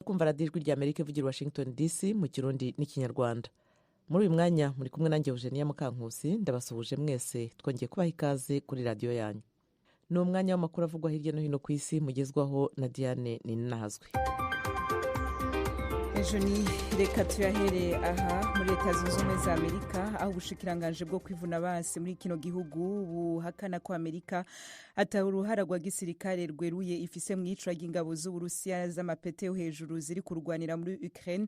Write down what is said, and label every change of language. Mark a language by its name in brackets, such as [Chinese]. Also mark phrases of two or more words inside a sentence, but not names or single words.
[Kinyarwanda] kumva radiyo ijwi ry'Amerika ivugira Washington DC mu kirundi n'ikinyarwanda. Muri uyu mwanya muri kumwe nanjye Eugenia Mukankusi, ndabasuhuje mwese, twongeye kubaha ikaze kuri radiyo yanyu. Ni umwanya w'amakuru avugwa hirya no hino ku isi mugezwaho na Diane Ninahazwe. [Rundi] Ejo ni reka tuyahere aha muri Leta Zunze Ubumwe za Amerika, aho ubushikiranganje bwo kwivuna abansi muri kino gihugu buhakana ko Amerika ata uruhara rwa gisirikare rweruye ifise mu icwa ry'ingabo z'Uburusiya z'amapete yo hejuru ziri kurwanira muri Ukraine.